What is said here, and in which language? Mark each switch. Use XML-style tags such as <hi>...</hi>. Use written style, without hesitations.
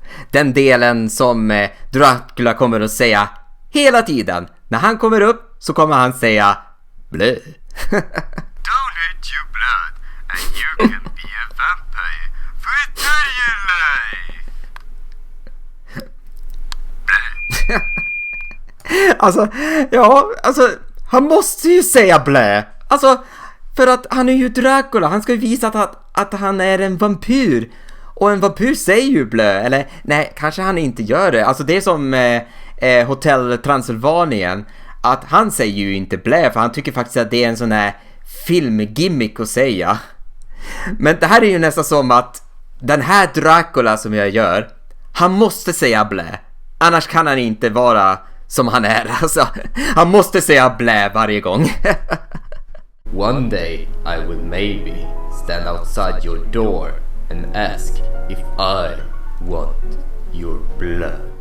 <sv>Den delen som Dracula kommer att säga hela tiden. När han kommer upp så kommer han säga blö.</sv> <en>Donate your blood and you can be a vampire for eternally.</en> <sv>Alltså, han måste ju säga blö. Alltså, för att han är ju Dracula. Han ska ju visa att han är en vampyr. Och en vampyr säger ju blö, eller nej, kanske han inte gör det. Alltså det är som Hotel Transylvanien, att han säger ju inte blö, för han tycker faktiskt att det är en sån här filmgimmick att säga. Men det här är ju nästan som att den här Dracula som jag gör, han måste säga blä. Annars kan han inte vara som han är. Alltså, han måste säga blä varje gång.</sv> <en>One day I will maybe stand outside your door and ask if I want your blood.</en>